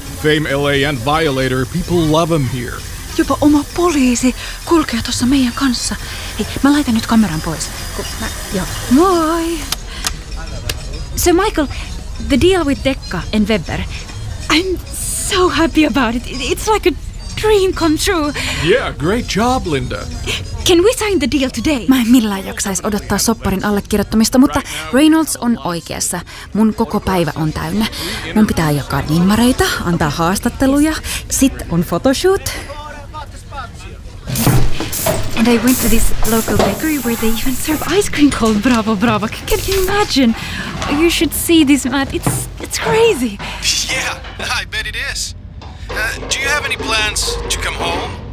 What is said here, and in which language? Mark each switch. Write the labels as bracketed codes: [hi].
[en] Fame LA and Violator, people love him here. [fi] Jopa oma poliisi kulkee tuossa meidän kanssa. Hei, mä laitan nyt kameran pois. Moi! [en] So Michael, the deal with Dekka and Weber, I'm so happy about it. It's like a dream come true. Yeah, great job, Linda. Can we sign the deal today? [fi] Mä en millään jaksaisi odottaa sopparin allekirjoittamista, mutta Reynolds on oikeassa. Mun koko päivä on täynnä. Mun pitää jakaa nimmareita, antaa haastatteluja. Sit on photoshoot. [en] And I went to this local bakery where they even serve ice cream called Bravo Bravo. Can you imagine? You should see this, Matt. It's crazy. Yeah, I bet it is. Do you have any plans to come home?